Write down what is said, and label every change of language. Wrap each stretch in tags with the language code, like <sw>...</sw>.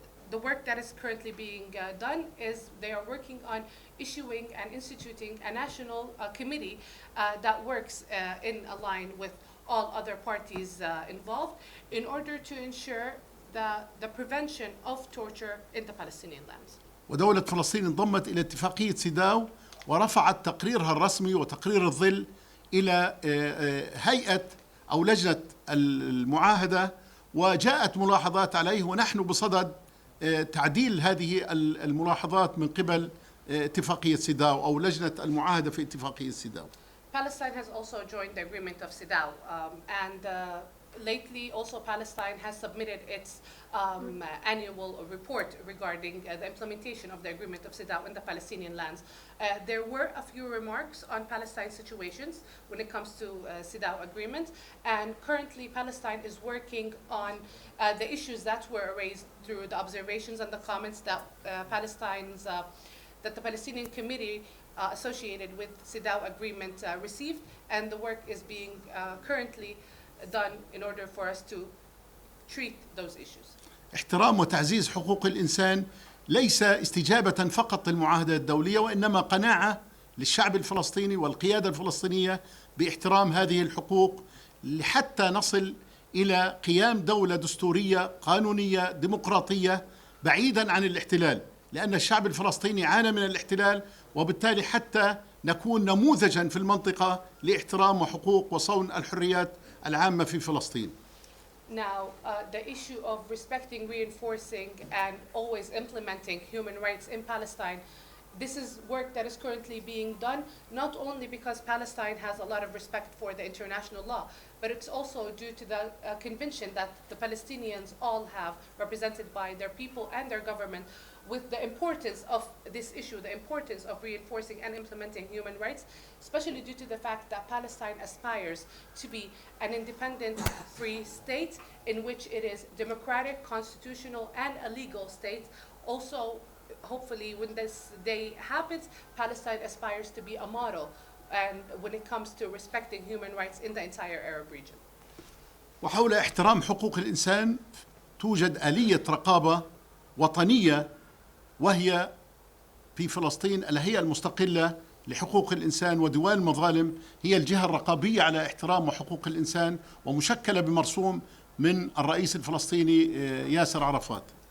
<en>the work that is currently being done is they are working on issuing and instituting a national committee that works in line with all other parties involved in order to ensure the prevention of torture in the Palestinian lands.</en> <ar>ودولة فلسطين انضمت إلى اتفاقية سيداو ورفعت تقريرها الرسمي وتقرير الظل إلى هيئة أو لجنة المعاهدة، وجاءت ملاحظات عليه ونحن بصدد تعديل هذه الملاحظات من قبل اتفاقية سيداو أو لجنة المعاهدة في اتفاقية سيداو.</ar> <en>Palestine has also joined the agreement of Sidaw, and lately also Palestine has submitted its annual report regarding the implementation of the agreement of Sidaw in the Palestinian lands. There were a few remarks on Palestine's situations when it comes to Sidaw agreement, and currently Palestine is working on the issues that were raised through the observations and the comments that the Palestinian committee associated with Sidaw agreement received, and the work is being currently done in order for us to treat those issues.</en> <ar>احترام وتعزيز حقوق الإنسان ليس استجابة فقط للمعاهدة الدولية، وإنما قناعة للشعب الفلسطيني والقيادة الفلسطينية باحترام هذه الحقوق حتى نصل إلى قيام دولة دستورية قانونية ديمقراطية بعيدا عن الاحتلال، لأن الشعب الفلسطيني عانى من الاحتلال، وبالتالي حتى نكون نموذجا في المنطقة لاحترام وحقوق وصون الحريات العامة في فلسطين.</ar> <en>Now, the issue of respecting, reinforcing, and always implementing human rights in Palestine, this is work that is currently being done, not only because Palestine has a lot of respect for the international law, but it's also due to the convention that the Palestinians all have, represented by their people and their government, with the importance of this issue, the importance of reinforcing and implementing human rights, especially due to the fact that Palestine aspires to be an independent, free state in which it is democratic, constitutional, and a legal state. Also, hopefully, when this day happens, Palestine aspires to be a model, and when it comes to respecting human rights in the entire Arab region.</en> <ar>وحول احترام حقوق الإنسان توجد آلية رقابة وطنية، وهي في فلسطين الهيئة المستقلة لحقوق الإنسان وديوان المظالم، هي الجهة الرقابية على احترام وحقوق الإنسان، ومشكلة بمرسوم من الرئيس الفلسطيني ياسر عرفات.</ar>